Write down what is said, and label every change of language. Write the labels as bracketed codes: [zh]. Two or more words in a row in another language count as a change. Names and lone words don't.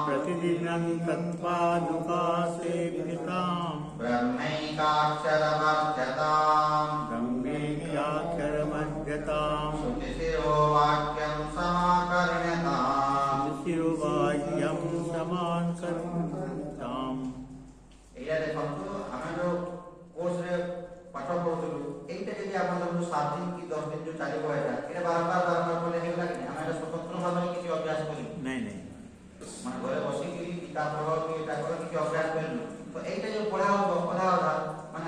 [sa] प्रतिदिनं तत्पादुकासेव्यताम् ब्रह्मैकाक्षरमर्ध्यताम् ब्रह्मेक्षाक्षरमध्यताम् श्रुतिशिरो वाक्यं समाकर्ण्यताम् शिरोवाक्यं समाकर्ण्यताम्। [or] ଏଇଟା ଦେଖନ୍ତୁ ଆମେ ଯୋଉ କୋର୍ସରେ ପାଠ ପଢୁଥିଲୁ ଏଇଟା ଯଦି ଆପଣଙ୍କୁ 7 ଦିନ କି 10 ଦିନ ଯୋଉ ଚାଲିବ ଏଇଟା ବାରମ୍ବାର କଲେ ହେଇଗଲା କି ଆମେ ଏଇଟା ସ୍ୱତନ୍ତ୍ର ଭାବରେ କିଛି ଅଭ୍ୟାସ କରିବୁ ନାଇଁ ନାଇଁ ମାନେ ଘରେ ବସିକି ଗୀତା ପଢ କି ଏଇଟା କର କିଛି ଅଭ୍ୟାସ କରିବୁ ତ ଏଇଟା ଯୋଉ ପଢା ହବ ଅଧା ମାନେ